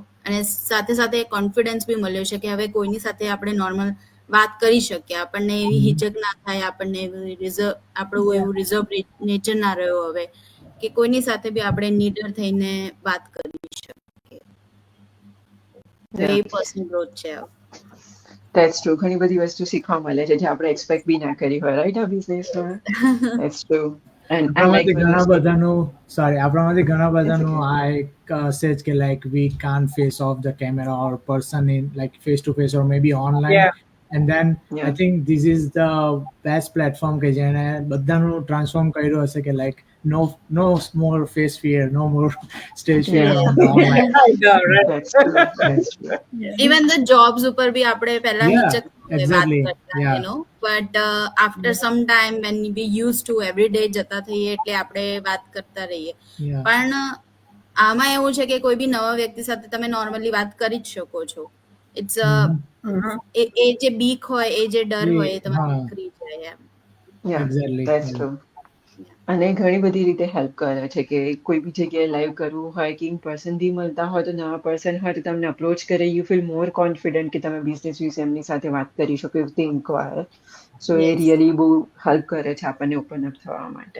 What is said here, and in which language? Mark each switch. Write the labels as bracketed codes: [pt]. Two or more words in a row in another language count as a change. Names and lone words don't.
[gu] અને સાથે સાથે કોન્ફિડન્સ બી મળ્યો છે કે હવે કોઈની સાથે આપણે નોર્મલ વાત કરી શકીએ, આપણને એવી હિચક ના થાય, આપણને આપણું એવું [en] reserve nature [gu] ના રહ્યો હવે, કે કોઈની સાથે બી આપણે નીડર થઈને વાત કરી શકીએ. એ પર્સનલ ગ્રોથ છે. [en] That's true. [gu] ઘણી બધી વસ્તુ શીખવા મળે છે જે આપણે એક્સપેક્ટ બી ના કરી હોય, રાઈટ? આ બિઝનેસમાં. [en] That's true. [gu] આપણામાંથી ઘણા બધાનું આ એક સેજ કે [en] લાઈક we can't face off the camera or person in like face to face or maybe online, and then Yeah. I think this is the best platform [gu] કે જેને બધાનું ટ્રાન્સફોર્મ કર્યું હશે કે [en] like no more face fear, no more stage fear Yeah. on the online. I know, right? That's true. That's true. even the jobs [gu] ઉપર બી આપણે પહેલા [en] Yeah, [gu] હિચક વાત [en] exactly. [gu] કરતા [en] Yeah. you know but after some time when we use to every day [gu] જતા થઈએ એટલે આપણે વાત કરતા રહીએ. [en] Yeah. [gu] પણ આમાં એવું છે કે કોઈ બી નવા વ્યક્તિ સાથે તમે નોર્મલી વાત કરી જ શકો છો. [en] ઇટ્સ Mhm. [gu] એ જે બીક હોય એ જે ડર હોય એ તમારે હા. નીકળી જાય એમ. [en] Yeah, Exactly. that's Yeah. true. [gu] અને ઘણી બધી રીતે હેલ્પ કરે છે કે કોઈ બી જગ્યાએ લાઈવ કરવું હોય કે [en] in person [gu] થી મળતા હોય તો નવા પર્સન હોય તો તમને અપ્રોચ કરે [en] you feel more confident [gu] કે તમે બિઝનેસ વિશે એમની સાથે વાત કરી શકો [en] if they enquire so [gu] એ [en] Yes. [gu] રિયલી બહુ હેલ્પ કરે છે આપણને [en] open up [gu] થવા માટે.